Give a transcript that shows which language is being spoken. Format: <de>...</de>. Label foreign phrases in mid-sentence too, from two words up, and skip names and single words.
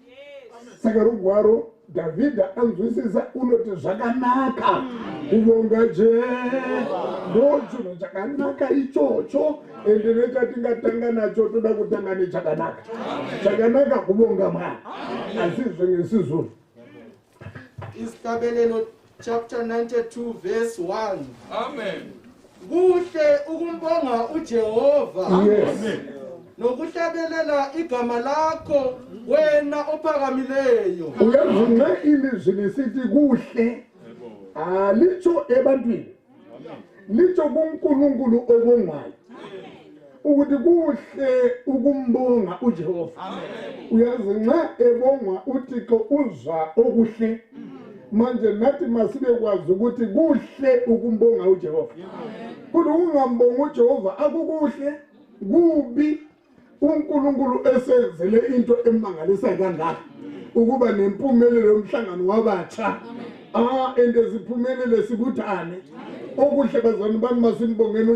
<sn>Saka rugwaro Davida anzwisisa unoti zvakanaka kubonga Jehovha ndochino chakanaka ichocho ende nechatingatanga nacho toda kutanga nechakanaka chakanaka kubonga Mwari asi zvengesizvo</sn> <nd>Istabelelo</nd> <en>chapter 92 verse 1.</en> <nd>Amen. Kuhle ukumbonga uJehova. yes Nokuhlabelela igama lakho wena ophakamileyo. uyazi nxa ilizwi lisithi kuhle alitsho ebantwini litsho kuNkulunkulu obongwayo ukuthi kuhle ukumbonga uJehova uyazi nxa ebongwa uThixo uzwa okuhle manje nathi masibe kwazi ukuthi kuhle ukumbonga uJehova kuthi ungambonga uJehova akukuhle kubi uNkulunkulu esenzele into emangalisayo kangaka ukuba nempumelelo yomhlangano wabatsha ende siphumelele sibuthane okuhle bazalwane bami masimbongeni</nd>